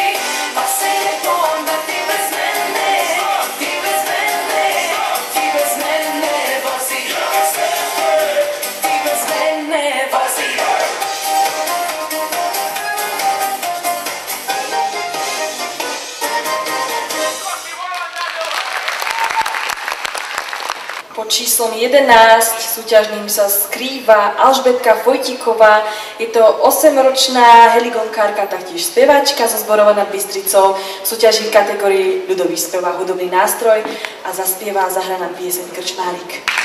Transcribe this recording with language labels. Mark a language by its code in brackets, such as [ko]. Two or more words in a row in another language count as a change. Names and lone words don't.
[hr] Pa se lijepo onda ti bez mene, vozi. Ti bez mene vozi. [sk] Pod číslom 11 súťažným sa skrýva Alžbetka Vojtíková. Je to 8-ročná heligonkárka, taktiež spevačka zo Zborova nad Bystricou. Súťaží v kategórii ľudový spev a hudobný nástroj a zaspieva a zahrá nám pieseň Krčmárik.